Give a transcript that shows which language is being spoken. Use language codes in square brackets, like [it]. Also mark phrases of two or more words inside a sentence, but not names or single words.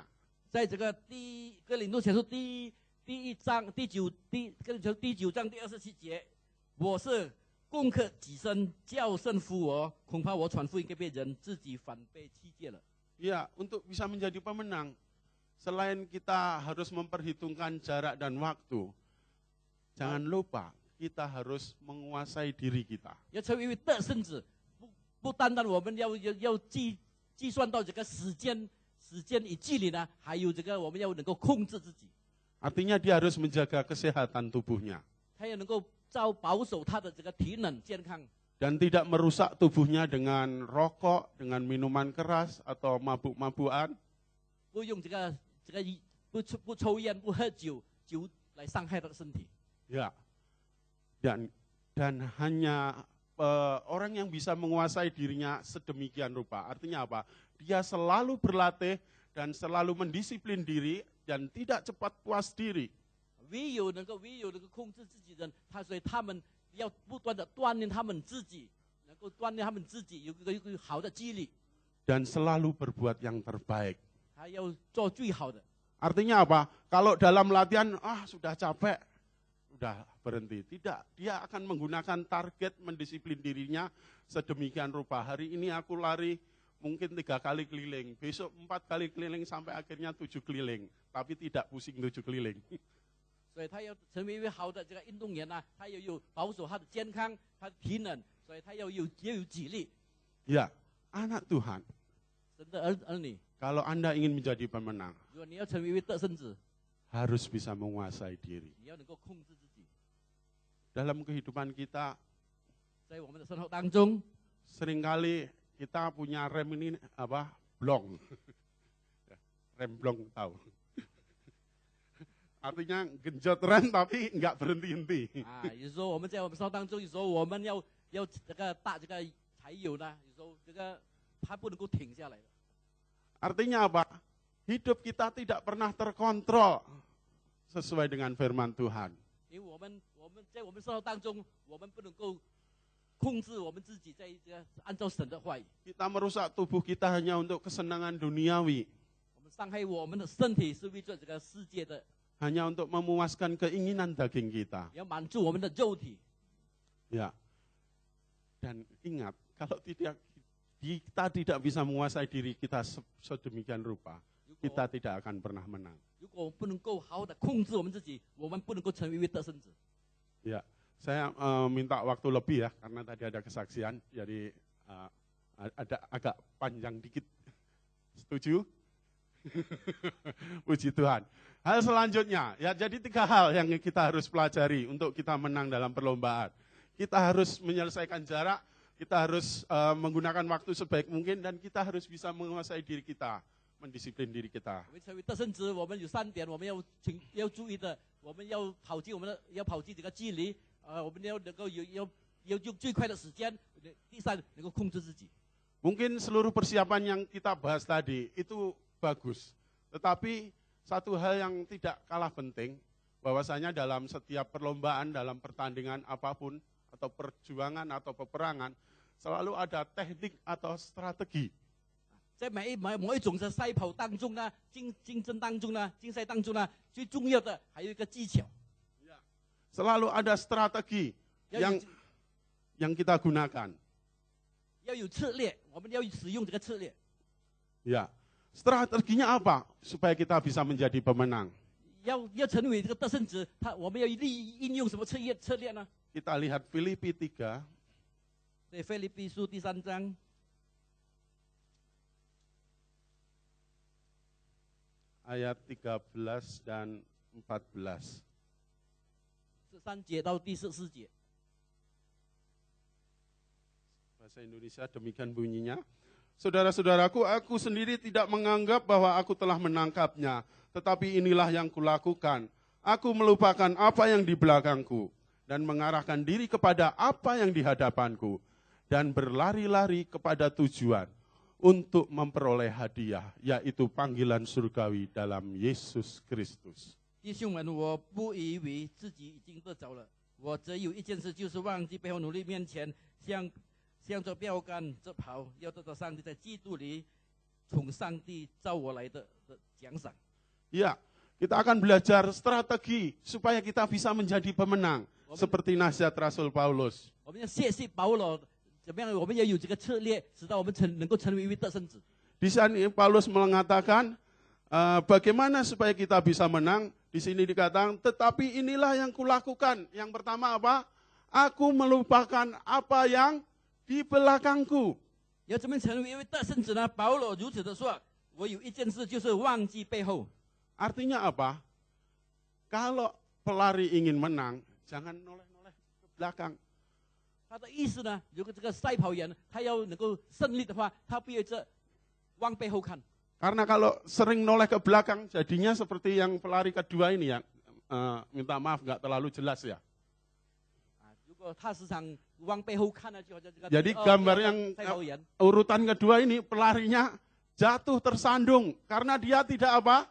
[zh] 在这个哥林多前书第9章第27节，我是攻克己身，叫胜负我，恐怕我传福音给别人，自己反被弃戒了。 [id] Ya, untuk bisa menjadi pemenang, selain kita harus memperhitungkan jarak dan waktu, jangan lupa kita harus menguasai diri kita. [zh] 要成为一位得胜者，不单单我们要计算到这个时间与距离呢，还有这个我们要能够控制自己。 [id] Artinya dia harus menjaga kesehatan tubuhnya. [zh] 他要能够保守他的这个体能健康。 [id] Dan tidak merusak tubuhnya dengan rokok, dengan minuman keras atau mabuk-mabukan. [zh] 不用这个不抽烟不喝酒来伤害他的身体。 [id] Ya. Dan hanya orang yang bisa menguasai dirinya sedemikian rupa. Artinya apa? Dia selalu berlatih dan selalu mendisiplin diri dan tidak cepat puas diri. [zh] 唯有能够控制自己的人，所以他们要不断的锻炼他们自己，能够锻炼他们自己有一个好的纪律。 [id] Dan selalu berbuat yang terbaik. [zh] 他要做最好的。 [id] Artinya apa? Kalau dalam latihan, sudah capek, sudah berhenti. Tidak, dia akan menggunakan target mendisiplin dirinya sedemikian rupa. Hari ini aku lari mungkin 3 kali keliling, besok 4 kali keliling sampai akhirnya 7 keliling. Tapi tidak pusing 7 keliling. [zh] 所以他要成为一位好的这个运动员呢，他要有保守他的健康，他的体能，所以他要有纪律。 [id] Ya, anak Tuhan. [zh] 神的儿女， [id] Kalau Anda ingin menjadi pemenang, [zh] 如果你要成为一位得胜者， [id] harus bisa menguasai diri. [zh] 你要能够控制自己。 [id] Dalam kehidupan kita, [zh] 在我们的生活当中， [id] seringkali kita punya rem ini blong. Rem blong tahu. Artinya genjot rem tapi enggak berhenti-henti. [zh] 有时候我们在我们生活当中，有时候我们要这个打这个柴油呢，有时候这个它不能够停下来的。 [id] Artinya apa? Hidup kita tidak pernah terkontrol sesuai dengan firman Tuhan. [zh] 因为我们在我们生活当中，我们不能够控制我们自己，在这个按照神的话语。 [id] Kita merusak tubuh kita hanya untuk kesenangan duniawi. [zh] 我们伤害我们的身体是为了这个世界的， [id] Hanya untuk memuaskan keinginan daging kita. [zh] 要满足我们的肉体。 [id] Ya. Dan ingat, kalau kita tidak bisa menguasai diri kita sedemikian rupa, kita tidak akan pernah menang. [zh] 如果我们不能够好好的控制我们自己，我们不能够成为一位得胜者。 [id] Ya, saya minta waktu lebih ya, karena tadi ada kesaksian, jadi ada agak panjang dikit. Setuju? Puji Tuhan. Hal selanjutnya, ya jadi 3 hal yang kita harus pelajari untuk kita menang dalam perlombaan. Kita harus menyelesaikan jarak, kita harus menggunakan waktu sebaik mungkin, dan kita harus bisa menguasai diri kita, mendisiplin diri kita. [zh] 我们成为得胜者，我们有3点我们要注意的，我们要跑进这个距离，我们要能够要用最快的时间。第3，能够控制自己。 [id] Mungkin seluruh persiapan yang kita bahas tadi itu bagus, tetapi satu hal yang tidak kalah penting, bahwasanya dalam setiap perlombaan, dalam pertandingan apapun, atau perjuangan atau peperangan, selalu ada teknik atau strategi. [zh] 在每一种的赛跑当中呢，竞争当中呢，竞赛当中呢，最重要的还有一个技巧。 [id] Selalu ada strategi yang kita gunakan. [zh] 要有策略，我们要使用这个策略。 [id] Ya, strateginya apa supaya kita bisa menjadi pemenang? [zh] 要成为这个得胜者，我们要应用什么策略呢？ [id] Kita lihat Filipi 3. [zh] 在腓立比书第3章 [id] ayat 13 dan 14. [zh] 13 节到第14节。 [id] Bahasa Indonesia demikian bunyinya. Saudara-saudaraku, aku sendiri tidak menganggap bahwa aku telah menangkapnya, tetapi inilah yang kulakukan. Aku melupakan apa yang di belakangku dan mengarahkan diri kepada apa yang di hadapanku dan berlari-lari kepada tujuan untuk memperoleh hadiah, yaitu panggilan surgawi dalam Yesus Kristus. [zh] 弟兄们，我不以为自己已经得着了，我只有一件事，就是忘记背后努力面前，向着标杆直跑，要得到上帝在基督里从上帝召我来的奖赏。 [id] Ya, kita akan belajar strategi supaya kita bisa menjadi pemenang, seperti nasihat Rasul Paulus. [zh] 我们要谢谢保罗，怎么样？我们要有这个策略，使到我们能够成为一位得胜者。 [id] Di sini Paulus mengatakan bagaimana supaya kita bisa menang. Di sini dikatakan, tetapi inilah yang kulakukan. Yang pertama apa? Aku melupakan apa yang di belakangku. [zh] 要怎么成为一位得胜者呢？保罗如此的说：“我有一件事，就是忘记背后。” [id] Artinya apa? Kalau pelari ingin menang, jangan noleh-noleh ke belakang. [zh] 他的意思呢，如果这个赛跑员他要能够胜利的话，他不要往背后看。 [id] Karena kalau sering noleh ke belakang, jadinya seperti yang pelari kedua ini ya. Minta maaf, nggak terlalu jelas ya. [zh] 如果他时常往背后看呢，就好像这个 [id] Jadi gambar yang [zh] 赛跑员， [id] urutan kedua ini pelarinya jatuh tersandung karena dia tidak apa?